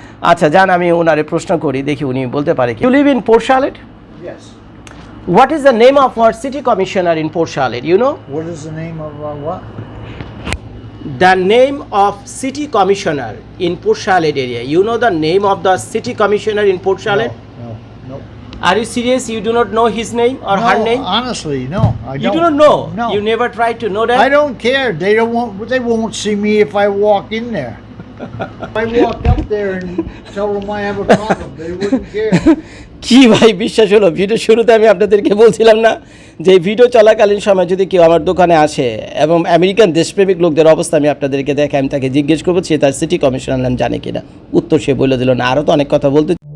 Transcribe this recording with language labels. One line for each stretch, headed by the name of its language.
Bangla: আচ্ছা যান আমি ওনারে প্রশ্ন করি, দেখি উনি বলতে পারে কি।
English: You live in Port Charlotte? Yes. What is the name of our city commissioner in Port Charlotte? You know? What is the name of what? The name of city commissioner in Port Charlotte area. You know the name of the city commissioner in Port Charlotte? No. Are you serious? You do not know his name or her name? Honestly, no. I You don't. do not know? No. You never tried to know that? I don't care. They won't see me if I walk in there. If I walk up there and tell them I have a problem, they wouldn't care.
Bangla: কি ভাই বিশ্বাস হলো? Video শুরুতে আমি আপনাদেরকে বলছিলাম না যে ভিডিও চলাকালীন সময় যদি কেউ আমার দোকানে আসে এবং আমেরিকান দেশপ্রেমিক লোকদের অবস্থা আমি আপনাদেরকে দেখে, আমি তাকে জিজ্ঞেস করবো সে তার সিটি কমিশনার নাম জানে কিনা। উত্তর সে বলে দিল না। আরও তো অনেক কথা বলতে।